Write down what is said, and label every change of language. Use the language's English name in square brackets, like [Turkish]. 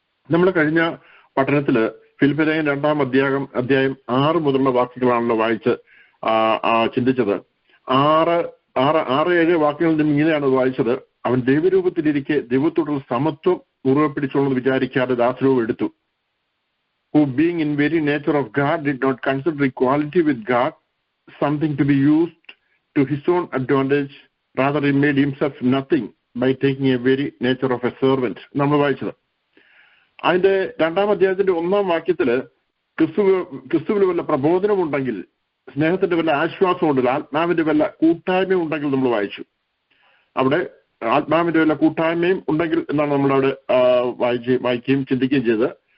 [Malayalam] നമ്മൾ കഴിഞ്ഞ പഠനത്തില് ഫിലിപ്പിലേഖനം 2-ാം അധ്യായം 6 മുതലുള്ള വാക്യങ്ങളാണല്ലോ വായിച്ച് ചിന്തിച്ചത്. 6-7 വാക്യങ്ങളിൽ നിന്നും ഇങ്ങനെയാണ് വായിച്ചത്. അവൻ ദൈവരൂപത്തിലിരിക്കെ ദൈവത്തോടുള്ള സമത്വം മുറുകെ പിടിച്ചോളെന്ന് വിചാരിക്കാതെ ദാസരൂപം എടുത്തു. [English] Who being in very nature of God did not consider equality with God something to be used to his own advantage. Rather he made himself nothing by taking a very nature of a servant. [Malayalam] നമ്മൾ വായിച്ചത് അതിന്റെ 2-ാം അധ്യായത്തിന്റെ 1-ാം വാക്യത്തില് ക്രിസ്തുവിന് വല്ല പ്രബോധനമുണ്ടെങ്കിൽ, സ്നേഹത്തിന്റെ വല്ല ആശ്വാസമുണ്ടെങ്കിൽ, ആത്മാവിന്റെ വല്ല കൂട്ടായ്മയും ഉണ്ടെങ്കിൽ നമ്മൾ വായിച്ചു. അവിടെ ആത്മാവിന്റെ വല്ല കൂട്ടായ്മയും ഉണ്ടെങ്കിൽ എന്നാണ് നമ്മളവിടെ വായിക്കുകയും ചിന്തിക്കുകയും ചെയ്തത്.